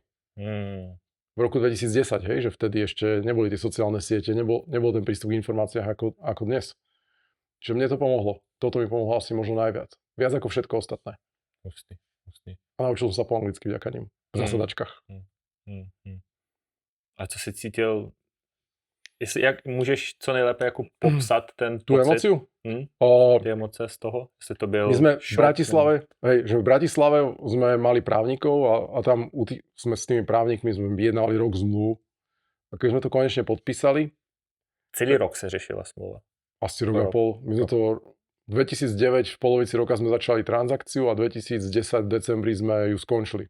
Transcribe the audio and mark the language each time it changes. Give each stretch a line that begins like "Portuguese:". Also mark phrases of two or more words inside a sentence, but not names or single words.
Slovak: V roku 2010, hej, že vtedy ešte neboli tie sociálne siete, nebol ten prístup k informáciách ako dnes. Čiže mne to pomohlo. Toto mi pomohlo asi možno najviac. Viac ako všetko ostatné. Hustý. A naučil som sa po anglicky vďaka nim. V zasadačkách.
Czech: A co jsi cítil, jak můžeš co nejlépe jako popsat ten
Slovak: tu
Czech: pocit?
Slovak: emociu?
Czech: Ty emoce z toho? Jestli to byl
Slovak: my sme šok, v Bratislave sme mali právnikov a tam sme s tými právnikmi sme vyjednali rok zmluv. A keď sme to konečne podpísali.
Czech: Celý rok se řešila smlouva.
Slovak: Asi rok a pol. My sme to 2009 v polovici roka sme začali transakciu a 2010 v decembri sme ju skončili.